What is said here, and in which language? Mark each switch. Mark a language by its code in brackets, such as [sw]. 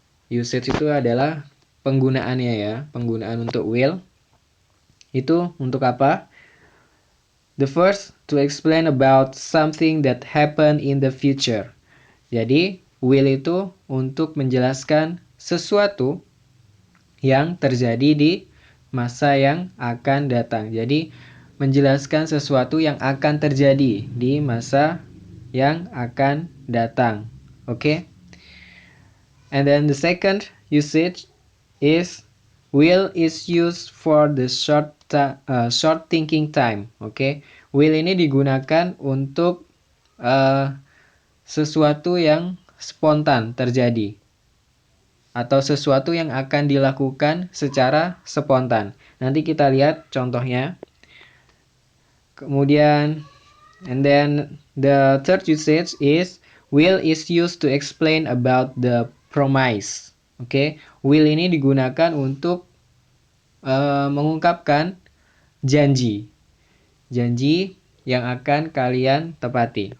[id] Usage itu adalah penggunaannya ya. Penggunaan untuk will. Itu untuk apa? [en] The first, to explain about something that happen in the future. [id] Jadi, will itu untuk menjelaskan sesuatu yang terjadi di masa yang akan datang. Jadi, menjelaskan sesuatu yang akan terjadi di masa yang akan datang. [en] Okay? And then the second usage is will is used for the short thinking time. Okay? [id] Will ini digunakan untuk sesuatu yang spontan terjadi atau sesuatu yang akan dilakukan secara spontan. Nanti kita lihat contohnya. Kemudian, [en] and then the third usage is will is used to explain about the promise. [id] Oke, will ini digunakan untuk mengungkapkan janji yang akan kalian tepati.